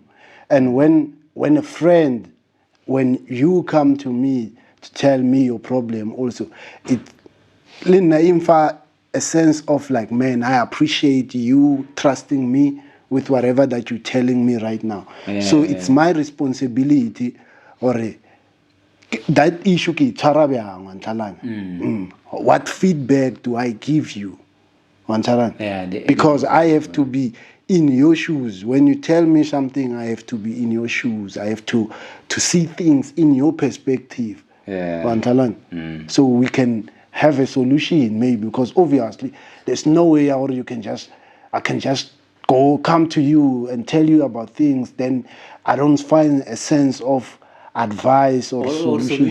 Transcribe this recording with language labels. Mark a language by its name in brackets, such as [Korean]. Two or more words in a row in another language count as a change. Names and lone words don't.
[English] And when a friend, when you come to me to tell me your problem, also it a sense of like, man, I appreciate you trusting me with whatever that you're telling me right now. So it's my responsibility, or that issue [Northern Sotho] ke tshwara bjang wa ntlhalana. [English] What feedback do I give you [Northern Sotho] wa ntlhalana? [English] Because I have to be in your shoes. When you tell me something, I have to be in your shoes. I have to see things in your perspective [Northern Sotho] wa ntlhalana. [English] So we can have a solution, maybe, because obviously there's no way out I can just come to you and tell you about things, then I don't find a sense of advice or solution.